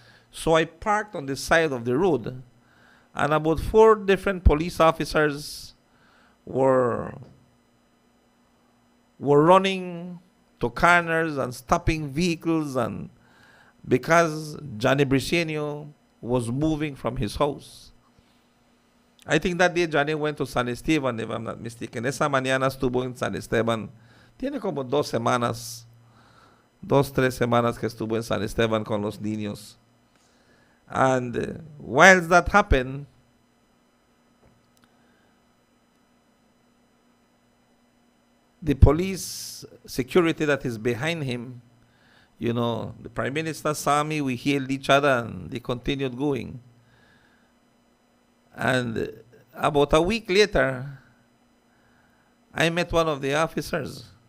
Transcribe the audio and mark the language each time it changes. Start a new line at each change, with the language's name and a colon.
English: So I parked on the side of the road. And about 4 different police officers were running to corners and stopping vehicles, and because Johnny Briceño was moving from his house. I think that day Johnny went to San Esteban, if I'm not mistaken.
Spanish: Esa mañana estuvo en San Esteban. Tiene como 2 semanas, 2-3 semanas que estuvo en San Esteban con los niños.
English: And while that happened, the police security that is behind him, you know, the Prime Minister saw me, we hailed each other, and they continued going. And about a week later, I met one of the officers.